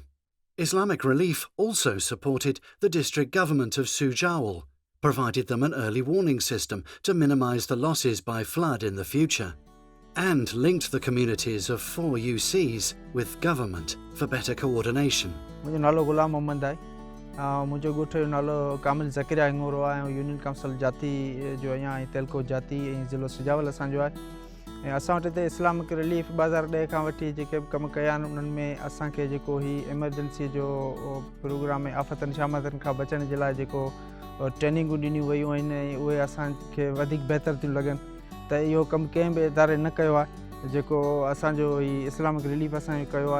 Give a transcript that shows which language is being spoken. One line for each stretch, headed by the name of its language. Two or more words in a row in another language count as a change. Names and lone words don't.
English: Islamic Relief also supported the district government of Sujawal, provided them an early warning system to minimise the losses by flood in the future, and linked the communities of 4 UCs with government for better coordination.
Sindhi: मुंहिंजो नालो गुलाम मोहम्मद आहे। मुंहिंजो ॻोठ जो नालो कामिल ज़कीरिया हिंगोरो आहे ऐं यूनियन काउंसिल जाती जो आहियां ऐं तेलको जाती ऐं ज़िलो सुजावल असांजो आहे। ऐं असां वटि हिते इस्लामिक रिलीफ 2010 खां वठी जेके बि कम कया आहिनि उन्हनि में असांखे जेको ही एमरजेंसी जो प्रोग्राम ऐं आफ़तनि शामतनि खां बचण जे लाइ जेको ट्रेनिंगूं ॾिनियूं वयूं आहिनि ऐं उहे असांखे वधीक बहितर थियूं लॻनि त इहो कमु कंहिं बि इदारे न कयो आहे जेको असांजो ही इस्लामिक रिलीफ असांजो कयो आहे।